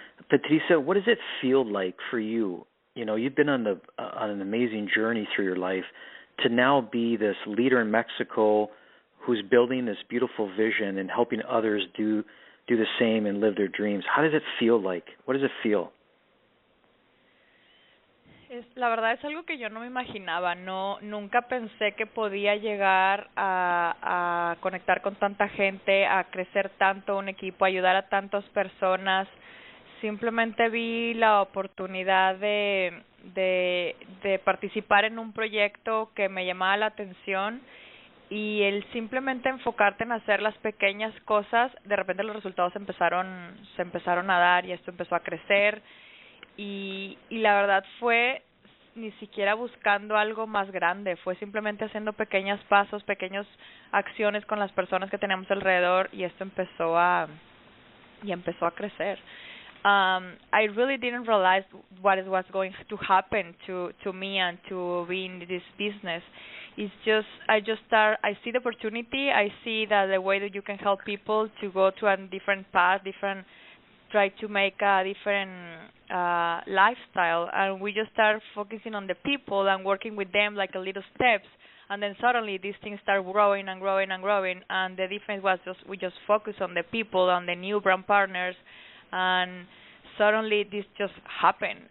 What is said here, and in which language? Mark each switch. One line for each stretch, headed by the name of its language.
English: Patricia, what does it feel like for you? You know, you've been on an amazing journey through your life to now be this leader in Mexico who's building this beautiful vision and helping others do the same and live their dreams. How does it feel like? What does it feel?
Spanish: La verdad es algo que yo no me imaginaba. Nunca pensé que podía llegar a conectar con tanta gente, a crecer tanto un equipo, a ayudar a tantas personas. Simplemente vi la oportunidad de participar en un proyecto que me llamaba la atención, y el simplemente enfocarte en hacer las pequeñas cosas, de repente los resultados se empezaron a dar y esto empezó a crecer. Y la verdad fue ni siquiera buscando algo más grande, fue simplemente haciendo pequeños pasos, pequeñas acciones con las personas que tenemos alrededor, y esto empezó a crecer.
English: I really didn't realize what was going to happen to me and to be in this business. It's just I see the opportunity. I see that the way that you can help people to go to a different path, try to make a different lifestyle, and we just start focusing on the people and working with them like a little steps, and then suddenly these things start growing and growing and growing, and the difference was we just focus on the people, on the new brand partners, and suddenly this just happened.